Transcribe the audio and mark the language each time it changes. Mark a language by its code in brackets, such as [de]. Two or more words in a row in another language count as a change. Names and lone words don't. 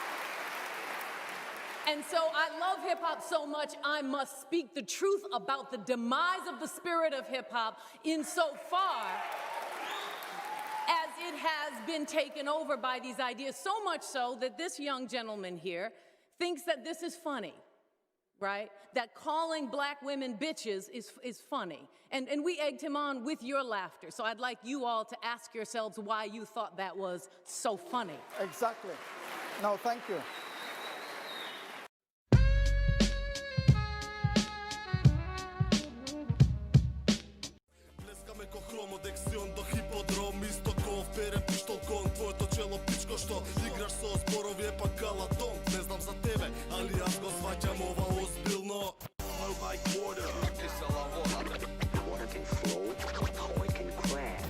[en] And so I love hip-hop so much, I must speak the truth about the demise of the spirit of hip-hop insofar as it has been taken over by these ideas, so much so that this young gentleman here thinks that this is funny, right? That calling black women bitches is funny. And we egged him on with your laughter. So I'd like you all to ask yourselves why you thought that was so funny. Exactly. No, thank you. [mk] До хиподром, исто ко впере пиштол кон твоето чело пичко што играш со зборови е пак каладон. Не знам за тебе, али јас го сваќам ова озбилно. [en] Flow like water. Water can flow or it can crash.